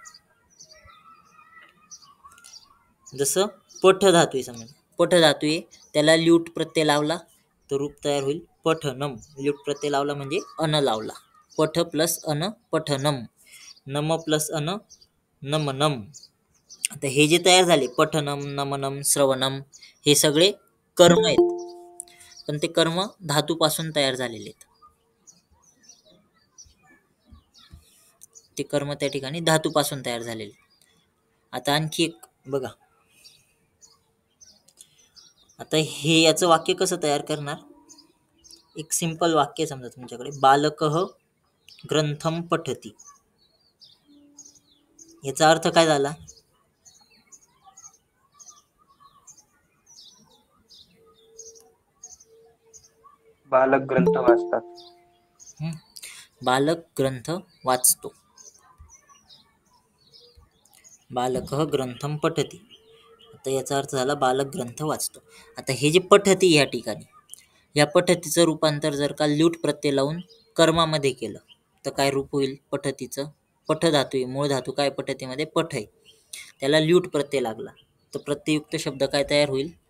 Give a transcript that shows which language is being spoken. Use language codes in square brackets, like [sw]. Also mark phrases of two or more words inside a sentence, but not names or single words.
[mr] जसं पठ धातू आहे, समजा पठ धातू आहे त्याला ल्यूट प्रत्यय लावला तर रूप तयार होईल पठनम. ल्यूट प्रत्यय लावला म्हणजे अन लावला, पठ प्लस अन पठनम, नम प्लस अन नमनम. आता हे जे तयार झाले [sa] पठनम, नमनम, श्रवणम [mr] हे सगळे कर्म आहेत, पण ते कर्म धातूपासून तयार झालेले आहेत. ते कर्म त्या ठिकाणी धातूपासून तयार झालेले. आता आणखी एक बघा, आता हे याचं वाक्य कसं तयार करणार, एक सिंपल वाक्य समजा तुमच्याकडे, [sa] बालकः ग्रंथम पठती. [mr] याचा अर्थ काय झाला, बालक ग्रंथ वाचतात. बालक ग्रंथ वाचतो. [sa] बालकः ग्रंथम पठती. [mr] आता याचा अर्थ झाला बालक ग्रंथ वाचतो. आता हे जे पठती या ठिकाणी, या पठतीचं रूपांतर जर का ल्यूट प्रत्यय लावून कर्मामध्ये केलं तर काय रूप होईल पठतीचं. पठ धातू आहे, मूळ धातू काय पठतीमध्ये पठ आहे, त्याला ल्यूट प्रत्यय लागला तर प्रत्ययुक्त शब्द काय तयार होईल,